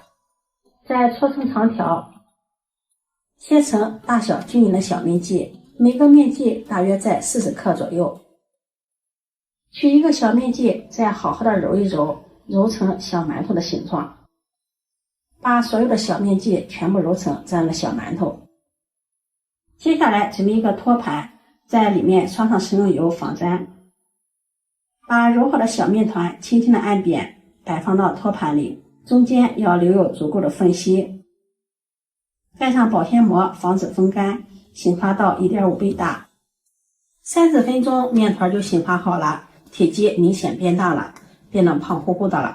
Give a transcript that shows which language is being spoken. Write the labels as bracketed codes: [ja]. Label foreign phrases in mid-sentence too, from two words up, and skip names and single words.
[zh] 再搓成長條，切成大小均匀的小面劑，每個面劑大約在40克左右。取一個小面劑，再好好的揉一揉，揉成小饅頭的形狀。把所有的小面劑全部揉成這樣的小饅頭。接下來準備一個托盤，在裡面刷上食用油防粘。把揉好的小面團輕輕的按扁，擺放到托盤裡，中間要留有足夠的縫隙。蓋上保鮮膜，防止風乾，醒發到 1.5 倍大。30分鐘面團就醒發好了，體積明顯變大了，變得胖乎乎的了。